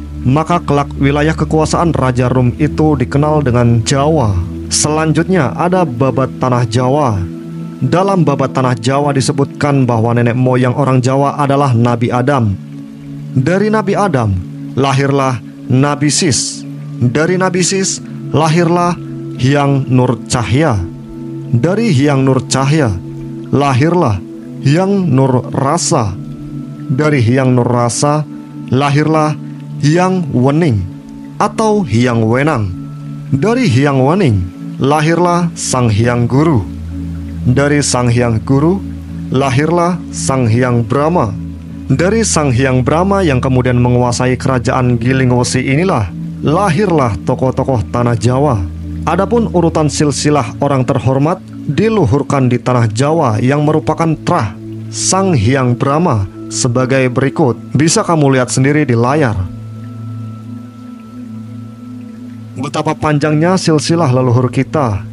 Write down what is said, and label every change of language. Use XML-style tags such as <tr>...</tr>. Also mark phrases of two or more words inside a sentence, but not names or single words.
<id>maka kelak wilayah kekuasaan Raja Rum itu dikenal dengan Jawa. Selanjutnya ada babat tanah Jawa. Dalam babat tanah Jawa disebutkan bahwa nenek moyang orang Jawa adalah Nabi Adam. Dari Nabi Adam lahirlah Nabi Sis. Dari Nabi Sis lahirlah Hyang Nur Cahya. Dari Hyang Nur Cahya lahirlah Hyang Nur Rasa. Dari Hyang Nur Rasa lahirlah Hyang Wening atau Hyang Wenang. Dari Hyang Wening lahirlah Sang Hyang Guru. Dari Sang Hyang Guru lahirlah Sang Hyang Brahma. Dari Sang Hyang Brahma yang kemudian menguasai kerajaan Gilingwesi inilah lahirlah tokoh-tokoh tanah Jawa. Adapun urutan silsilah orang terhormat diluhurkan di tanah Jawa yang merupakan trah Sang Hyang Brahma sebagai berikut. Bisa kamu lihat sendiri di layar. Betapa panjangnya silsilah leluhur kita.</id>